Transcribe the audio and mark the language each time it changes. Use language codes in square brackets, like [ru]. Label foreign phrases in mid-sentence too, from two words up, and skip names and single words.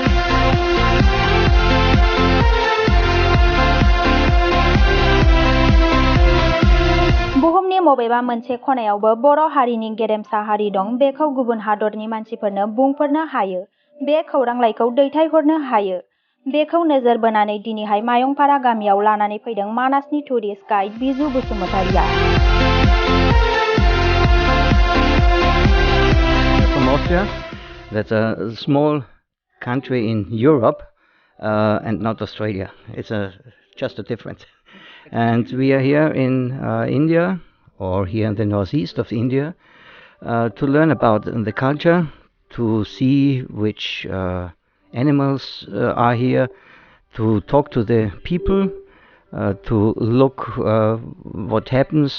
[brx] बुहुमनि बबेबा मोनसे खनायावबो बर' हारिनि गेरेमसा हारि दं, बेखौ गुबुन हादरनि मानसिफोरनो बुंफोरनो हायो, बे खौरांलाइखौ दैथायहरनो हायो। बेखौ नोजोर बोनानै दिनैहाय मायंपारा गामियाव लानानै फैदों मानासनि टुरिस्ट गाइड बिजु बसुमतारिया। [en] From Austria, that's a small country in Europe, and not Australia. It's just a difference. And we are here in India, or here in the northeast of India, to learn about the culture, to see which animals are here, to talk to the people, to look what happens.